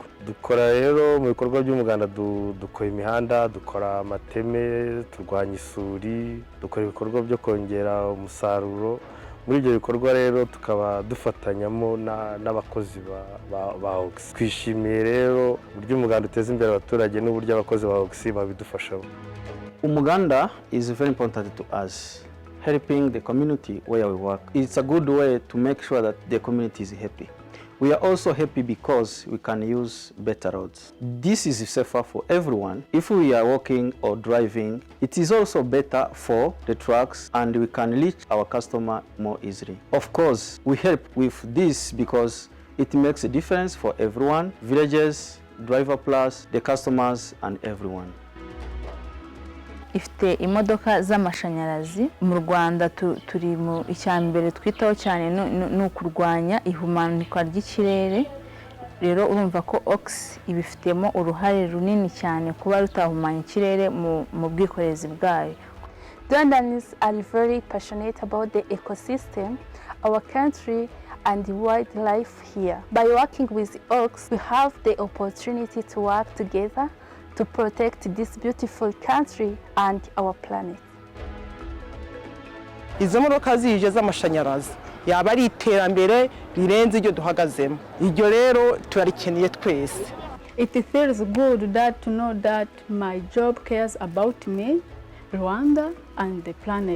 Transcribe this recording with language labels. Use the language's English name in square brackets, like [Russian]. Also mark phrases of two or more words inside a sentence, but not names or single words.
[Kinyarwanda] Dukora rero mu bikorwa by'umuganda, dukora imihanda, dukora amateme, turwanya isuri, dukora ibikorwa byo kongera umusaruro. Muri ibyo bikorwa rero tukaba dufatanyamo n'abakozi ba Oxy. Twishimiye rero uburyo umuganda uteza imbere abaturage n'uburyo abakozi ba Oxy babidufashamo. [English] Umuganda is very important to us. Helping the community where we work. It's a good way to make sure that the community is happy. We are also happy because we can use better roads. This is safer for everyone. If we are walking or driving, it is also better for the trucks and we can reach our customer more easily. Of course, we help with this because it makes a difference for everyone, villages, Driver Plus, the customers and everyone. [Kinyarwanda] ifite imodoka z'amashanyarazi. Mu Rwanda turi mu icyambere twitaho cyane no kurwanya ihumanuka ry'ikirere. Rero urumva ko OX ibifitemo uruhare runini cyane kuba rutahumanya ikirere mu bwikorezi bwayo. [English] Rwandans are very passionate about the ecosystem, our country, and the wildlife here. By working with OX, we have the opportunity to work together to protect this beautiful country and our planet. [Kinyarwanda] Izo modoka zije z'amashanyarazi yaba ari iterambere rirenze iryo duhagazemo. Iryo rero turarikeneye twese. [English] It feels good to know that my job cares about me, Rwanda, and the planet.